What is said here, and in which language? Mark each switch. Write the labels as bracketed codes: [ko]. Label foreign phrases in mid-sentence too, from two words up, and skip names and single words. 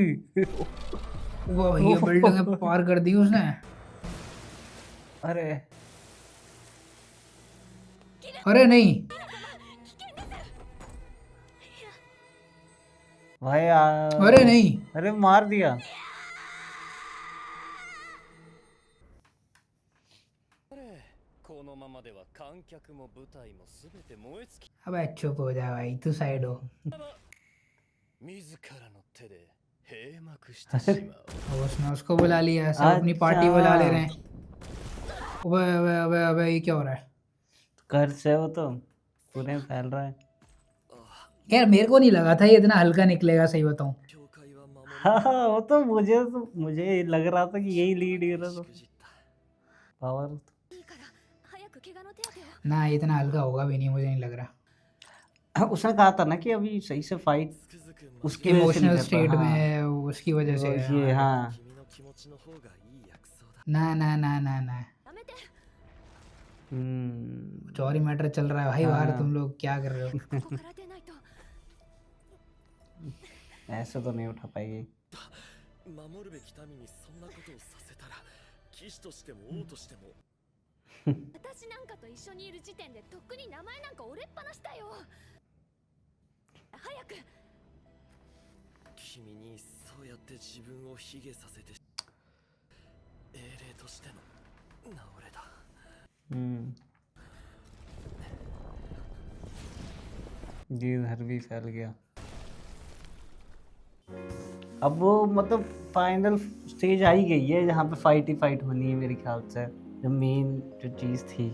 [hi] वो ये बिल्डिंग पार कर दी उसने अरे अरे नहीं भाई यार अरे नहीं अरे मार दिया [ja] このままでは観客も舞台も全て燃え尽き [hi] अबे चुप हो जा भाई तू साइड हो [ja] 自らの手で閉幕してしまう [hi] अब उसने उसको बुला लिया सब अपनी पार्टी अच्छा। बुला ले रहे हैं अबे अबे अबे अबे ये क्या हो रहा है कर्ज है वो तो पूरे में फैल रहा है यार मेरे को नहीं लगा था ये इतना हल्का निकलेगा सही बताऊं [ja] 教会は守 [hi] हाँ वो तो मुझे लग रहा था कि यही लीड कर रहा था [ja] りじった [hi] पावर [ja] いいから早く怪我の手当てを [hi] ना इतना हल्का होगा भी नहीं मुझे नहीं लग रहा उसने कहा था ना कि अभी सही से फाइट [ja] つくづく [hi] उसकी वजह से नहीं इमोशनल कर स्टेट पा- में हाँ, है उसकी वजह से वो है। ये हाँ [ja] 君の気持ちの方がいい薬草だ [hi] ना ना ना ना ना [ja] やめて [hi] कुछ और ही मैटर चल रहा है भाई बाहर हाँ। तुम लोग क्या कर रहे हो [ja] ここから出ないと [hi] ऐसे तो नहीं उठा पाएगी [ja] 守るべき民にそんなことをさせたら騎士としても王としても私なんかと一緒にいる時点でとっくに名前なんか折れっぱなしだよ早く君にそうやって自分を卑下させて英霊としての名折れだ [hi] जी इधर भी फैल गया अब वो मतलब [en] final stage [hi] आ ही गई है जहाँ पे फाइट ही फाइट होनी है मेरे ख्याल से जो मेन जो चीज़ थी